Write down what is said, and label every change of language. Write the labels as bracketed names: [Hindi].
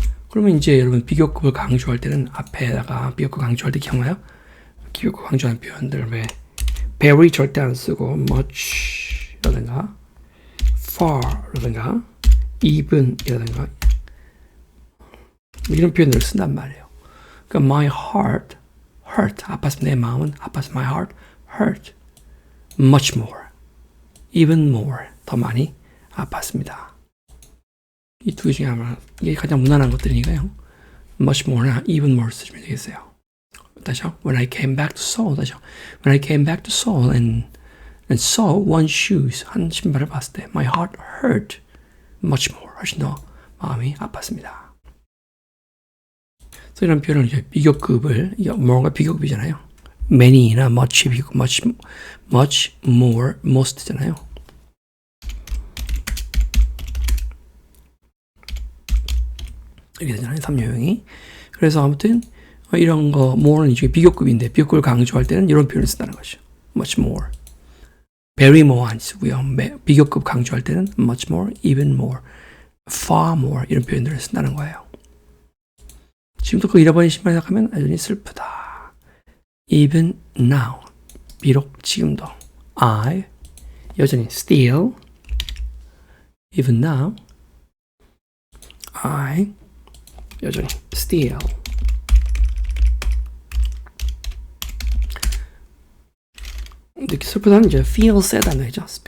[Korean] 그러면 이제 여러분 비교급을 강조할 때는 앞에다가 비교급 강조할 때 기억나요? 비교급 강조하는 표현들 왜 very 절대 안 쓰고 much 라든가 far 라든가 even 이라든가 이런 표현들을 쓴단 말이에요. 그러니까 [English] my heart hurt [Korean] 아팠으면 내 마음은 아팠으면 [English] my heart hurt much more even more [Korean] 더 많이 아팠습니다. 이 두 개 중에 아마 이게 가장 무난한 것들이니까요. [English] much more [Korean] 나 [English] even more [Korean] 쓰시면 되겠어요. 다시요. [English] When I came back to Seoul [Korean] 다시요. [English] When I came back to Seoul and saw one shoes [Korean] 한 신발을 봤을 때 [English] my heart hurt much more [Korean] 훨씬 더 마음이 아팠습니다. 그래서 이런 표현을 이제 비교급을 more가 비교급이잖아요. many나 much 비교급 [English] much more most [Korean] 잖아요. 이렇게 되잖아요. 3유형이. 그래서 아무튼 이런 거 more는 이제 비교급인데 비교급을 강조할 때는 이런 표현을 쓴다는 거죠. [English] much more. very more [Korean] 안 쓰고요. 비교급 강조할 때는 [English] much more, even more, far more [Korean] 이런 표현들을 쓴다는 거예요. 지금도 그 잃어버린 신발 생각하면 여전히 슬프다. [English] Even now [Korean] 비록 지금도 [English] I [Korean] 여전히 [English] still even now I 여전히 still [Korean] 이렇게 슬프다는 이제 [English] feel sad라는 거죠.